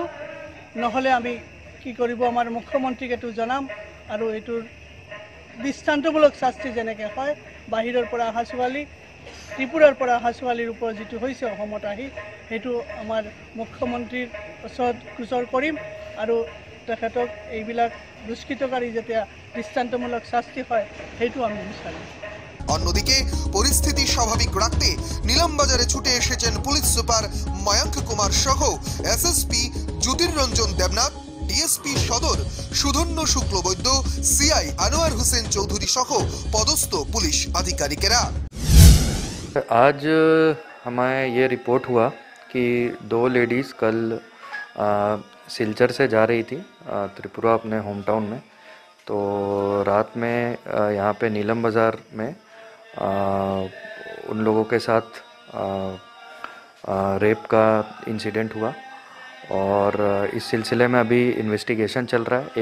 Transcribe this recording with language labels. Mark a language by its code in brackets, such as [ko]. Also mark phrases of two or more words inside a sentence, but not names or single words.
[as] নহ'লে আমি কি কৰিব, আমাৰ মুখ্যমন্ত্ৰীক এইটো জনাম আৰু এইটোৰ দৃষ্টান্তমূলক শাস্তি যেনেকৈ হয়, বাহিৰৰ পৰা অহা ছোৱালী, ত্ৰিপুৰাৰ পৰা অহা ছোৱালীৰ ওপৰত যিটো হৈছে অসমত আহি, সেইটো আমাৰ মুখ্যমন্ত্ৰীৰ ওচৰত গোচৰ কৰিম আৰু তেখেতক এইবিলাক দুষ্কৃতকাৰী যেতিয়া দৃষ্টান্তমূলক শাস্তি হয় সেইটো আমি বিচাৰিম। [bn] অন্যদিকে পরিস্থিতি স্বাভাবিক রাখতে নিলামবাজারে ছুটে এসেছেন পুলিশ সুপার ময়ঙ্ক কুমার সহ এসএসপি জ্যোতিরঞ্জন দেবনাথ, ডিএসপি সদর সুধন্য শুক্লবৈদ্য, সিআই আনোয়ার হোসেন চৌধুরী সহ পদস্থ পুলিশ আধিকারিকেরা। [hi] आज हमें ये रिपोर्ट हुआ कि 2 लेडीज़ कल सिलचर से जा रही थी त्रिपुरा अपने [en] home town [hi] में। तो रात में यहाँ पे नीलम बाज़ार में उन लोगों के साथ रेप का इंसिडेंट हुआ और इस सिलसिले में अभी इन्वेस्टिगेशन चल रहा है।